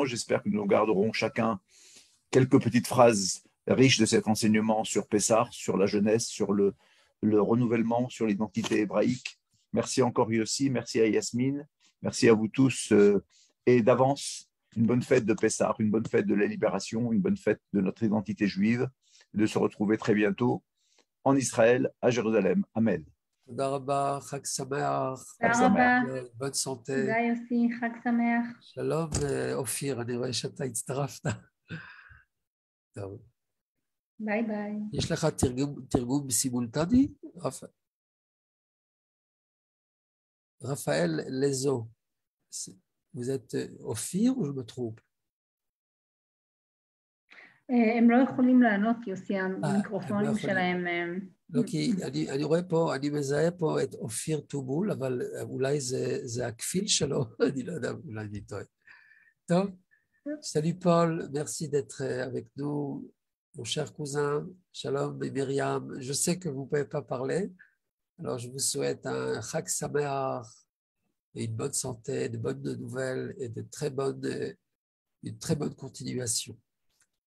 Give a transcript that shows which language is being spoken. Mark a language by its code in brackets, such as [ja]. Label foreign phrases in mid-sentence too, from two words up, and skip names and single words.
[fr] J'espère que nous garderons chacun quelques petites phrases riches de cet enseignement sur Pessah, sur la jeunesse, sur le renouvellement, sur l'identité hébraïque. Merci encore Yossi, merci à Yasmine, merci à vous tous et d'avance, une bonne fête de Pessah, une bonne fête de la libération, une bonne fête de notre identité juive, de se retrouver très bientôt en Israël, à Jérusalem. Amen. [he] תודה רבה, חג שמח, תודה רבה. [fr] bonne santé. [he] תודה יוסי, חג שמח. שלום אופיר, אני רואה שאתה הצטרפת. טוב. ביי ביי. יש לך תרגום סימולטני? רפאל לזו, [fr] vous êtes אופיר ou je me trompe? [he] הם לא יכולים לענות, יוסי, המיקרופונים שלהם. לא, כי אני רואה פה, אני מזהה פה את אופיר טובול, אבל אולי זה הכפיל שלו, אני לא יודע, אולי אני טועה. טוב, [fr] salut Paul, merci d'être avec nous, mon cher cousin, Shalom et Myriam. Je sais que vous ne pouvez pas parler, alors je vous souhaite un [he] חג שמח [fr] et une bonne santé, de bonnes nouvelles et une très bonne continuation.